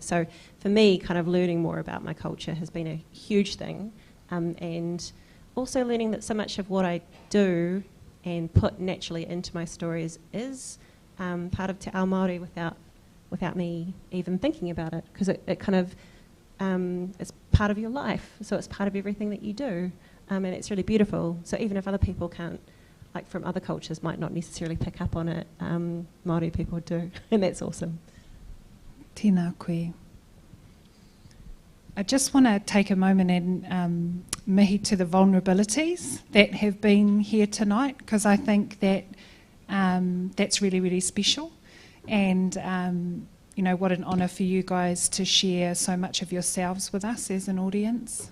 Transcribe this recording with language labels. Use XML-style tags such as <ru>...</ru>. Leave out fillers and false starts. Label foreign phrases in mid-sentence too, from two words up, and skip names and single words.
<en>So for me, kind of learning more about my culture has been a huge thing, and also learning that so much of what I do and put naturally into my stories is part of</en> <mi>Te Ao Māori</mi> <en>without me even thinking about it, because it kind of it's part of your life, so it's part of everything that you do, and it's really beautiful. So even if other people can't, like from other cultures, might not necessarily pick up on it, Māori people do, and that's awesome.</en> <mi>Tēnā koe.</mi> <en>I just want to take a moment and mihi to the vulnerabilities that have been here tonight, because I think that that's really, really special. And, what an honour for you guys to share so much of yourselves with us as an audience.</en>